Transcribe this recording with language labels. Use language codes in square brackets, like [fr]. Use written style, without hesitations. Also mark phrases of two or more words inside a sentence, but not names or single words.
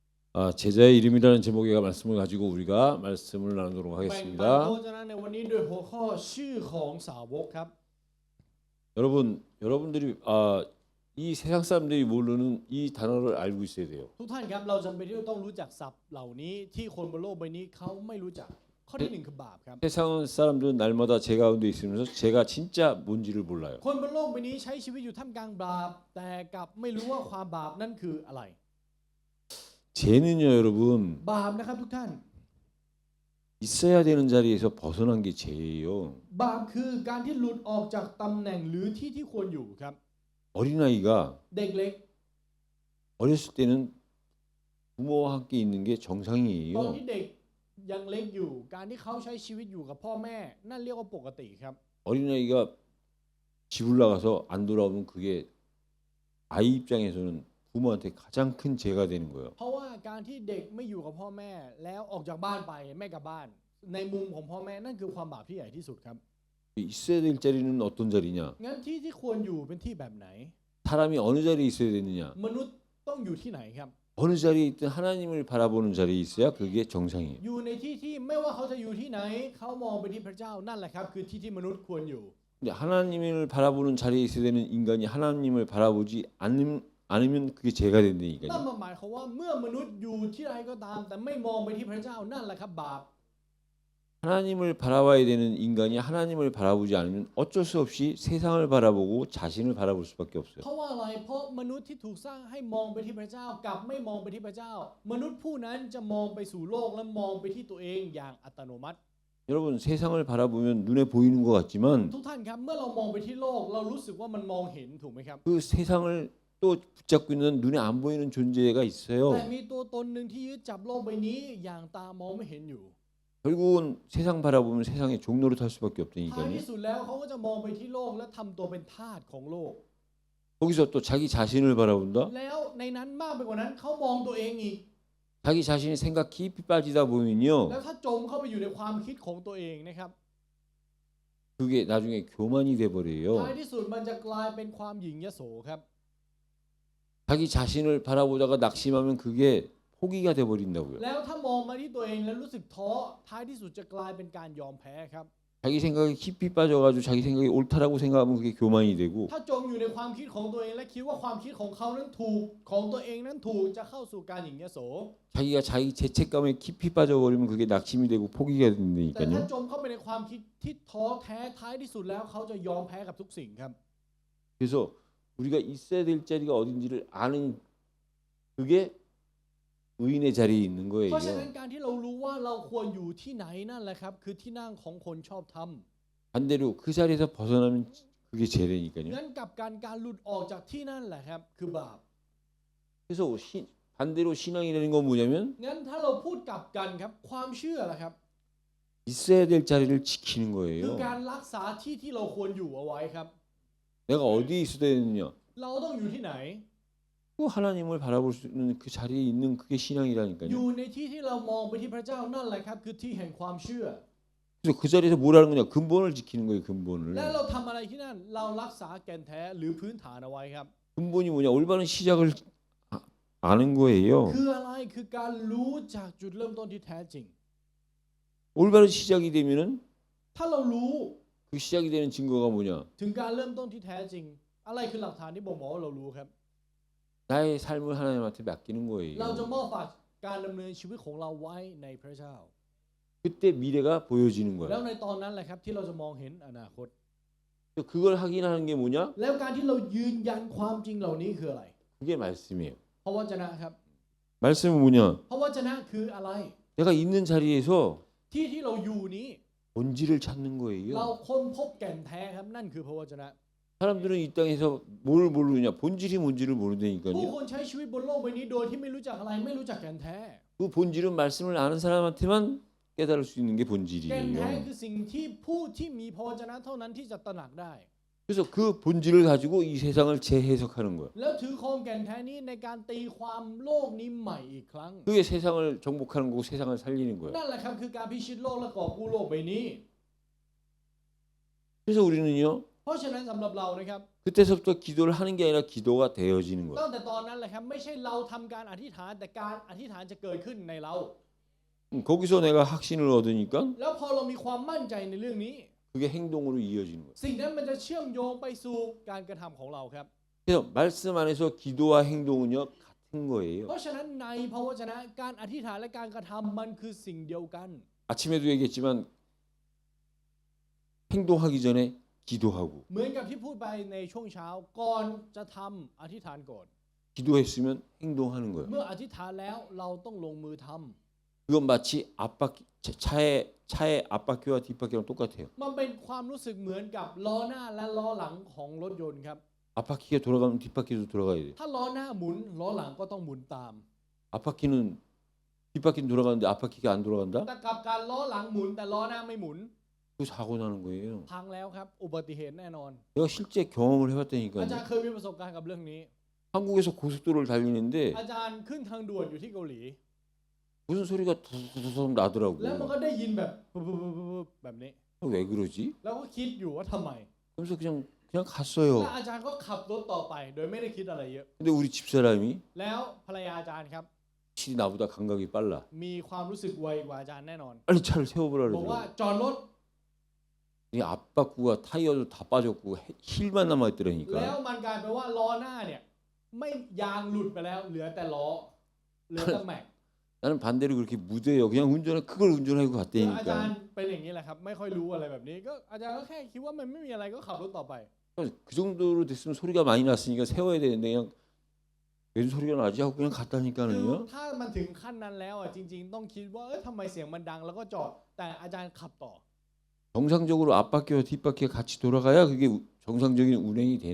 [ko] 제자의 이름이라는 제목의 말씀을 가지고 우리가 말씀을 나누도록 [th] แบ่งปันพระ [ko] 하겠습니다. [th] วจนะในวันนี้ด้วยหัวข้อชื่อของสาวกครับ [ko] 여러분들이 이 세상 사람들이 모르는 이 단어를 알고 있어야 돼요. [th] ทุกท่านครับเราจำเป็นที่จะต้องรู้จักศัพท์เหล่านี้ที่คนบนโลกใบนี้เขาไม่รู้จักข้อที่หนึ่งคือบาปครับ [ko] 세상 사람들은 날마다 제 가운데 있으면서 제가 진짜 뭔지를 몰라요. [th] คนบนโลกใบนี้ใช้ชีวิตอยู่ท่ามกลางบาปแต่กลับไม่รู้ว่าความบาปนั่นคืออะไร [ko] 죄는요, 여러분 [th] บาปนะครับทุกท่าน [ko] 있어야 되는 자리에서 벗어난 게 죄예요. [th] บาปคือการที่หลุดออกจากตำแหน่งหรือที่ที่ควรอยู่ครับ [ko] 어린아이가 [th] เด็กเล็ก [ko] 어렸을 때는 부모와 함께 있는 게 [th] ตอน [ko] 정상이에요. [th] ที่เด็กยังเล็กอยู่การที่เขาใช้ชีวิตอยู่กับพ่อแม่นั่นเรียกว่าปกติครับ [ko] 어린아이가 집을 나가서 안 돌아오면 그게 아이 입장에서는 부모한테 가장 큰 죄가 되는 거예요. [th] เพราะว่าการที่เด็กไม่อยู่กับพ่อแม่แล้วออกจากบ้านไปไม่กลับบ้าน ในมุมของพ่อแม่นั่นคือความบาปที่ใหญ่ที่สุดครับ [ko] 있어야 될 자리는 어떤 자리냐? [th] งั้นที่ที่ควรอยู่เป็นที่แบบไหน [ko] 사람이 어느 자리에 있어야 되느냐? [th] มนุษย์ต้องอยู่ที่ไหนครับ [ko] 어느 자리에 있든 하나님을 바라보는 자리에 있어야 그게 정상이에요. [th] อยู่ในที่ที่ไม่ว่าเขาจะอยู่ที่ไหนเขามองไปที่พระเจ้านั่นแหละครับคือที่ที่มนุษย์ควรอยู่ [ko] 근데 하나님을 바라보는 자리에 있어야 되는 인간이 하나님을 바라보지 않으면 그게 죄가 [th] นั่น [ko] 된다니까요. [th] หมายความว่าเมื่อมนุษย์อยู่ที่ใดก็ตามแต่ไม่มองไปที่พระเจ้านั่นแหละครับบาป [ko] 하나님을 바라봐야 되는 인간이 하나님을 바라보지 않으면 어쩔 수 없이 세상을 바라보고 자신을 바라볼 수밖에 없어요. [th] เพราะว่าอะไรเพราะมนุษย์ที่ถูกสร้างให้มองไปที่พระเจ้ากลับไม่มองไปที่พระเจ้า มนุษย์ผู้นั้นจะมองไปสู่โลกและมองไปที่ตัวเองอย่างอัตโนมัติ [ko] 여러분 세상을 바라보면 눈에 보이는 것 같지만 [th] ทุกท่านครับเมื่อเรามองไปที่โลกเรารู้สึกว่ามันมองเห็นถูกไหมครับ [ko] 그 세상을 또 붙잡고 있는 눈에 안 보이는 존재가 [th] แต่ [ko] 있어요. [th] มีตัวตนหนึ่งที่ยึดจับโลกใบนี้อย่างตามองไม่เห็นอยู่ [ko] 결국은 세상 바라보면 세상의 종로를 탈 수밖에 [th] ท้าย [ko] 없다니까요. [th] ที่สุดแล้วเขาก็จะมองไปที่โลกและทำตัวเป็นทาสของโลก [ko] 거기서 또 자기 자신을 바라본다. [th] แล้วในนั้นมากไปกว่านั้นเขามองตัวเองอีก [ko] 자기 자신의 생각 깊이 빠지다 보면요. [th] แล้วถ้าจมเข้าไปอยู่ในความคิดของตัวเองนะครับ [ko] 그게 나중에 교만이 돼 [th] ท้าย [ko] 버려요. [th] ที่สุดมันจะกลายเป็นความหยิ่งยโสครับ [ko] 자기 자신을 바라보다가 낙심하면 그게 포기가 돼 버린다고요. [th] แล้วถ้ามองมาที่ตัวเองแล้วรู้สึกท้อท้ายที่สุดจะกลายเป็นการยอมแพ้ครับ [ko] 자기 생각에 깊이 빠져가지고 자기 생각이 옳다라고 생각하면 그게 교만이 되고 [th] ถ้าจมอยู่ในความคิดของตัวเองและคิดว่าความคิดของเขานั้นถูกของตัวเองนั้นถูกจะเข้าสู่การหยิ่งยโส [ko] 자기가 자기 죄책감에 깊이 빠져버리면 그게 낙심이 되고 포기가 [th] แต่ถ้า [ko] 된다니까요. [th] จมเข้าไปในความคิดที่ท้อแท้ท้ายที่สุดแล้วเขาจะยอมแพ้กับทุกสิ่งครับ [ko] 그래서 우리가 있어야 될 자리가 어딘지를 아는 그게 의인의 자리에 있는 [th] เพราะฉะนั้น [ko] 거예요. [th] การที่เรารู้ว่าเราควรอยู่ที่ไหนนั่นแหละครับคือที่นั่งของคนชอบธรรม [ko] 반대로 그 자리에서 벗어나면 그게 죄되니까요. [th] งั้นกับการหลุดออกจากที่นั่นแหละครับคือบาป [ko] 그래서 반대로 신앙이라는 건 뭐냐면 [th] งั้นถ้าเราพูดกลับกันครับความเชื่อล่ะครับ [ko] 있어야 될 자리를 지키는 [th] คือ [ko] 거예요. [th] การรักษาที่ที่เราควรอยู่เอาไว้ครับ [ko] 내가 어디에 있어야 되느냐? [th] เราต้องอยู่ที่ไหน [ko] 그 하나님을 바라볼 수 있는 그 자리에 있는 그게 [th] อยู่ [ko] 신앙이라니까요. [th] ในที่ที่เรามองไปที่พระเจ้านั่นแหละครับคือที่แห่งความเชื่อ [ko] 그래서 그 자리에서 뭘 하는 거냐? 근본을 지키는 거예요. 근본을. [th] และเราทำอะไรที่นั่นเรารักษาแก่นแท้หรือพื้นฐานเอาไว้ครับ [ko] 근본이 뭐냐? 올바른 시작을 아는 거예요. [th] คืออะไรคือการรู้จากจุดเริ่มต้นที่แท้จริง [ko] 올바른 시작이 되면은 [th] ถ้าเรารู้ [ko] 그 시작이 되는 증거가 뭐냐? [th] ถึงการเริ่มต้นที่แท้จริง อะไรคือหลักฐานที่บ่งบอกว่าเรารู้ครับ [ko] 나의 삶을 하나님한테 맡기는 [th] เราจะ [ko] 거예요. [th] มอบฝากการดำเนินชีวิตของเราไว้ในพระเจ้า [ko] 그때 미래가 보여지는 [th] แล้ว [ko] 거예요. [th] ในตอนนั้นแหละครับที่เราจะมองเห็นอนาคต [ko] 그걸 확인하는 게 뭐냐? [th] แล้วการที่เรายืนยันความจริงเหล่านี้คืออะไร [ko] 그게 말씀이에요. [th] พระวจนะครับ [ko] 말씀은 뭐냐? [th] พระวจนะคืออะไร [ko] 내가 있는 자리에서 [th] ที่ที่เราอยู่นี้ [ko] 본질을 찾는 [th] เรา [ko] 거예요. [th] ค้นพบแก่นแท้ครับนั่นคือพระวจนะ [ko] 사람들은 이 땅에서 뭘 모르느냐? 본질이 뭔지를 [th] ผู้ [ko] 모르다니까요. [th] คนใช้ชีวิตบนโลกใบนี้โดยที่ไม่รู้จักอะไรไม่รู้จักแก่นแท้ [ko] 그 본질은 말씀을 아는 사람한테만 깨달을 수 있는 게 [th] แก่นแท้ [ko] 본질이에요. [th] คือสิ่งที่ผู้ที่มีพระวจนะเท่านั้นที่จะตระหนักได้ [ko] 그래서 그 본질을 가지고 이 세상을 재해석하는 거예요. [th] แล้วถือครองแก่นแท้นี้ในการตีความโลกนี้ใหม่อีกครั้ง [ko] 그게 세상을 정복하는 거고 세상을 살리는 거예요. [th] นั่นแหละครับคือการพิชิตโลกและกอบกู้โลกใบนี้ [ko] 그래서 우리는요 [th] เพราะฉะนั้นสำหรับเรานะครับ [ko] 그때서부터 기도를 하는 게 아니라 기도가 되어지는 거예요. [th] ตั้งแต่ตอนนั้นแหละครับไม่ใช่เราทำการอธิษฐานแต่การอธิษฐานจะเกิดขึ้นในเรา [ko] 거기서 내가 확신을 얻으니까 [th] แล้วพอเรามีความมั่นใจในเรื่องนี้ [ko] 그게 행동으로 이어지는 거예요. [th] สิ่งนั้นมันจะเชื่อมโยงไปสู่การกระทำของเราครับ [ko] 그래서 말씀 안에서 기도와 행동은요 같은 거예요. [th] เพราะฉะนั้นในพระวจนะการอธิษฐานและการกระทำมันคือสิ่งเดียวกัน [ko] 아침에도 얘기했지만 행동하기 전에 기도하고 [th] เหมือนกับที่พูดไปในช่วงเช้าก่อนจะทำอธิษฐานก่อน [ko] 기도했으면 행동하는 거예요. [th] เมื่ออธิษฐานแล้วเราต้องลงมือทำ [ko] 그건 마치 차의 앞바퀴와 뒷바퀴랑 똑같아요. [th] มันเป็นความรู้สึกเหมือนกับล้อหน้าและล้อหลังของรถยนต์ครับ [ko] 앞바퀴가 돌아가면 뒷바퀴도 돌아가야 돼요. [th] ถ้าล้อหน้าหมุนล้อหลังก็ต้องหมุนตาม [ko] 앞바퀴는 뒷바퀴는 돌아가는데 앞바퀴가 안 돌아간다? [th] แต่กับการล้อหลังหมุนแต่ล้อหน้าไม่หมุน [ko] 그 사고 나는 거예요. [th] พังแล้วครับอุบัติเหตุแน่นอน [ko] 내가 실제 경험을 [th] อา [ko] 해봤다니까요. [th] จารย์เคยมีประสบการณ์กับเรื่องนี้ [ko] 한국에서 고속도로를 달리는데 [th] อาจารย์ขึ้นทางด่วนอยู่ที่เกาหลี [ko] 무슨 소리가 두두두두 [th] แล้วมัน [ko] 나더라고. [th] ก็ได้ยินแบบปุ๊บแบบนี้ [ko] 왜 그러지? [th] แล้วก็คิดอยู่ว่าทำไม [ko] 그래서 그냥 [th] แล้ว [ko] 갔어요. [th] อาจารย์ก็ขับรถต่อไป โดยไม่ได้คิดอะไรเยอะ [ko] 근데 우리 집사람이 [th] แล้วภรรยาอาจารย์ครับ [ko] 확실히 나보다 감각이 빨라. [th] มีความรู้สึกไวกว่าอาจารย์แน่นอน [ko] 빨리 차를 세워보라 [th] บอกว่า [ko] 그러더라고. [th] จอดรถ [ko] 이 앞바퀴가 타이어도 다 빠졌고 힐만 [th] แล้ว [ko] 남아있더라니까. [th] มันกลายเป็นว่าล้อหน้าเนี่ยไม่ยางหลุดไปแล้วเหลือแต่ล้อเหลือแต่แม็ก [ko] 나는 반대로 그렇게 무대요. 그냥 그걸 운전하고 [th] อาจาร [ko] 갔다니까. [th] ย์เป็นอย่างนี้แหละครับไม่ค่อยรู้อะไรแบบนี้ก็อาจารย์ก็แค่คิดว่ามันไม่มีอะไรก็ขับรถต่อไป [ko] 그 정도로 됐으면 소리가 많이 났으니까 세워야 되는데 그냥 웬 소리가 나지 하고 그냥 [th] คือ [ko] 갔다니까는요. [th] ถ้ามันถึงขั้นนั้นแล้วอ่ะจริง ๆ ต้องคิดว่าทำไมเสียงมันดังแล้วก็จอดแต่อาจารย์ขับต่อ [ko] 정상적으로 앞바퀴와 뒷바퀴가 같이 돌아가야 그게 정상적인 운행이 되는